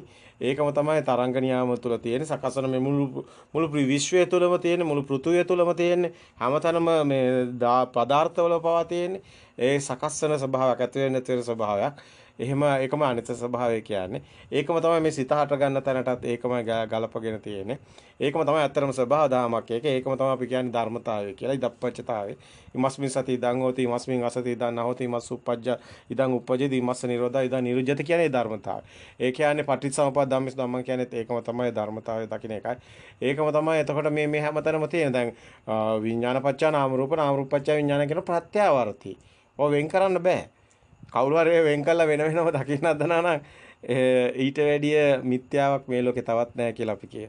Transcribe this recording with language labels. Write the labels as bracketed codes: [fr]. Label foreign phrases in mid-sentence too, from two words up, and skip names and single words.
[si] ඒකම තමයි තරංග නියාම තුළ තියෙන සකස් වෙන මේ මුළු විශ්වය තුළම තියෙන මුළු පෘථුවිය තුළම තියෙන හැමතැනම මේ පදාර්ථවල පවා තියෙන ඒ සකස් වෙන ස්වභාවයක් ඇති වෙන නැති වෙන ස්වභාවයක්. එහෙම ඒකම අනිත්‍ය ස්වභාවය කියන්නේ. ඒකම තමයි මේ සිත හට ගන්න තැනටත් ඒකම ගලපගෙන තියෙන්නේ. ඒකම තමයි අත්‍තරම ස්වභාව දාමක්. ඒකම තමයි අපි කියන්නේ ධර්මතාවය කියලා. ඉදප්පච්චතාවය. [pi] ඉමස්මින් සති ඉදං හෝති ඉමස්මින් අසති ඉදං නහෝති ඉමස් උප්පජ්ජ ඉදං උප්පජ්ජති ඉමස්ස නිරෝධා ඉදං නිරුජ්ජති [si] කියන්නේ ධර්මතාවය. ඒ කියන්නේ [pi] පටිච්චසමුප්පාද ධම්මස් ධම්මං [si] කියන්නේ ඒකම තමයි ධර්මතාවය දකින්න එකයි. ඒකම තමයි එතකොට මේ හැමතැනම තියෙන දැන් [pi] විඥානපච්චා නාම රූප නාම රූපපච්චා විඥාන [si] කියන ප්‍රත්‍යාවර්ති. ඔය වෙන් කරන්න බෑ. කවුරු හරි වෙන් කළා වෙන වෙනම දකින්න හදනවා නම් ඊට වැඩිය මිත්‍යාවක් මේ ලෝකේ තවත් නැහැ කියලා අපි කියනවා.